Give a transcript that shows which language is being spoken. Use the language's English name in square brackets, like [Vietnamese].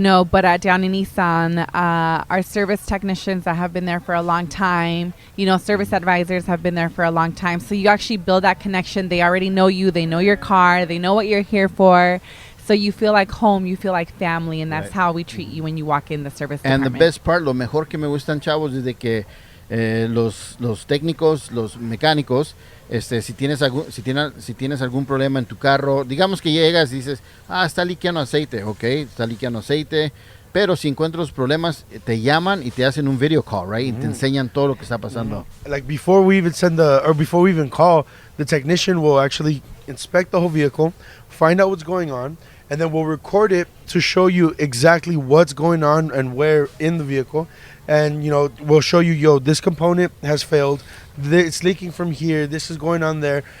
[English] But at Downey Nissan, our service technicians that have been there for a long time, service advisors have been there for a long time. So you actually build that connection. They already know you. They know your car. They know what you're here for. So you feel like home. You feel like family. And that's Right. how we treat you when you walk in the service And the department. best part, [Spanish] lo mejor que me gustan, chavos, es de que los técnicos, los mecánicos, si tienes algún problema en tu carro, digamos que llegas y dices, está liqueando aceite, ok, está liqueando aceite, pero si encuentras los problemas, te llaman y te hacen un video call, right? Y te enseñan todo lo que está pasando. [English] Like before we even call, the technician will actually inspect the whole vehicle, find out what's going on, and then we'll record it to show you exactly what's going on and where in the vehicle. And we'll show you, this component has failed, it's leaking from here, this is going on there.